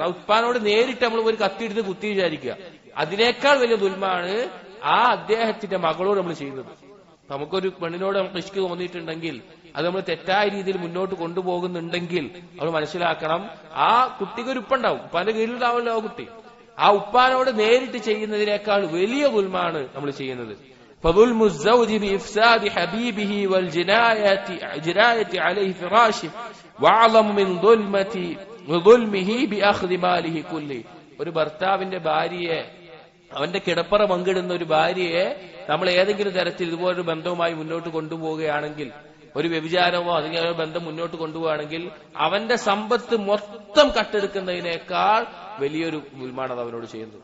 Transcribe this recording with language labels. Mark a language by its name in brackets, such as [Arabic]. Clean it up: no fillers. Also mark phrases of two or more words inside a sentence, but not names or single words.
[Malayalam] ആ ഉപ്പാനോട് നേരിട്ട് നമ്മൾ ഒരു കത്തിയെടുത്ത് കുത്തി വിചാരിക്കുക. അതിനേക്കാൾ വലിയ ദുൽമാണ് ആ അദ്ദേഹത്തിന്റെ മകളോട് നമ്മൾ ചെയ്യുന്നത്. നമുക്കൊരു പെണ്ണിനോട് നമുക്ക് ഇഷ്ക് തോന്നിയിട്ടുണ്ടെങ്കിൽ അത് നമ്മൾ തെറ്റായ രീതിയിൽ മുന്നോട്ട് കൊണ്ടുപോകുന്നുണ്ടെങ്കിൽ നമ്മൾ മനസ്സിലാക്കണം, ആ കുട്ടിക്ക് ഒരു ഉപ്പുണ്ടാവും, ഉപ്പാന്റെ കീഴിലുണ്ടാവുമല്ലോ ആ കുട്ടി. ആ ഉപ്പാനോട് നേരിട്ട് ചെയ്യുന്നതിനേക്കാൾ വലിയ ദുൽമാണ് നമ്മൾ ചെയ്യുന്നത്. [Arabic] فظلم الزوج بإفساد حبيبه والجناية عليه فراشه وأعظم من ظلمه بأخذ ماله كله. [Malayalam] ഒരു ഭർത്താവിന്റെ ഭാര്യയെ, അവന്റെ കിടപ്പറ പങ്കിടുന്ന ഒരു ഭാര്യയെ നമ്മൾ ഏതെങ്കിലും തരത്തിൽ ഇതുപോലൊരു ബന്ധവുമായി മുന്നോട്ട് കൊണ്ടുപോവുകയാണെങ്കിൽ, ഒരു വ്യഭിചാരമോ അതിങ്ങനെ ബന്ധം മുന്നോട്ട് കൊണ്ടുപോവുകയാണെങ്കിൽ അവന്റെ സമ്പത്ത് മൊത്തം കട്ടെടുക്കുന്നതിനേക്കാൾ വലിയൊരു ദുൽമാണ് അത് അവനോട് ചെയ്യുന്നത്.